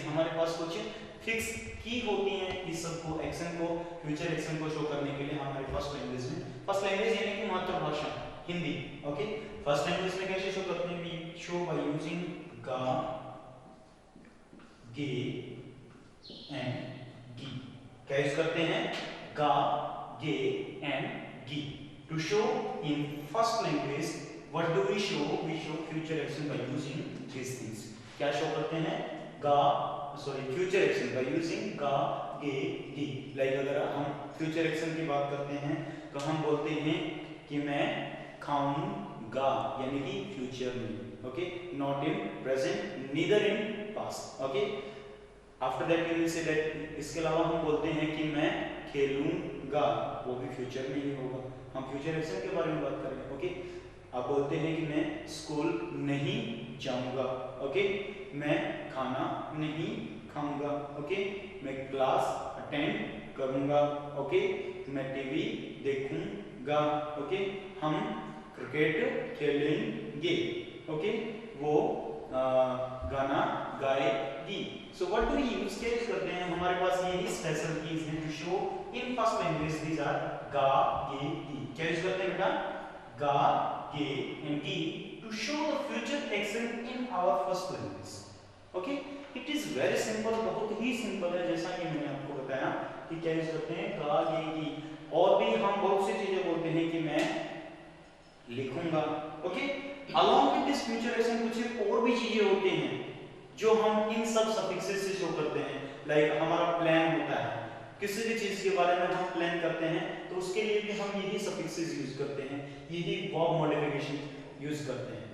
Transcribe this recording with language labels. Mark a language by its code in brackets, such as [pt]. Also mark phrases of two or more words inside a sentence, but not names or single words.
[hi] हमारे पास कुछ फिक्स की होती हैं इस सब को, एक्शन को, [en] future action [hi] को शो करने के लिए हमारे [en] first language [hi] में. [en] first language [hi] यानी कि मातृभाषा हिंदी. ओके, [en] first language [hi] में कैसे शो करते हैं? [en] we show by using ga, ge and gi. [hi] क्या यूज करते हैं? [en] ga, ge and gi. To show in first language what do we show? We show future action by using this things. [hi] क्या शो करते हैं? गा, सॉरी, [en] future action by using [hi] गा, गे, गी. लाइक अगर हम [en] future action [hi] की बात करते हैं तो हम बोलते हैं कि मैं खाऊंगा, यानी कि फ्यूचर में. [en] Okay, not in present, neither in past. Okay, after that we will say that. [hi] इसके अलावा हम बोलते हैं कि मैं खेलूंगा, वो भी फ्यूचर में ही होगा। हम [en] future action [hi] के बारे में बात कर रहे हैं। ओके, आप बोलते हैं कि मैं स्कूल नहीं जाऊंगा। ओके, मैं खाना नहीं खाऊंगा। ओके, मैं [en] class attend [hi] करूंगा। ओके, मैं टीवी देखूंगा। ओके, हम क्रिकेट खेलेंगे। ओके, वो गाना गाएगी। [en] so what do we use [hi] करते हैं, हमारे पास यही [en] special keys हैं to show in first language these are ga ge gi. [hi] क्या यूज करते हैं बेटा? [en] Ga ge and gi to show the future action in our first language. Okay, it is very simple, [hi] बहुत ही सिंपल है, जैसा कि मैंने आपको बताया कि क्या यूज करते हैं, गा गे गी। और भी हम बहुत सी चीजें बोलते हैं कि मैं लिखूंगा। ओके, [en] along with this future action [hi] कुछ और भी चीजें होती हैं जो हम इन सब सफिक्सेस से शो करते हैं। लाइक हमारा प्लान होता है, किसी भी चीज के बारे में हम प्लान करते हैं तो उसके लिए भी हम यही सफिक्सेस यूज करते हैं, यही [en] verb modification [hi] यूज करते हैं।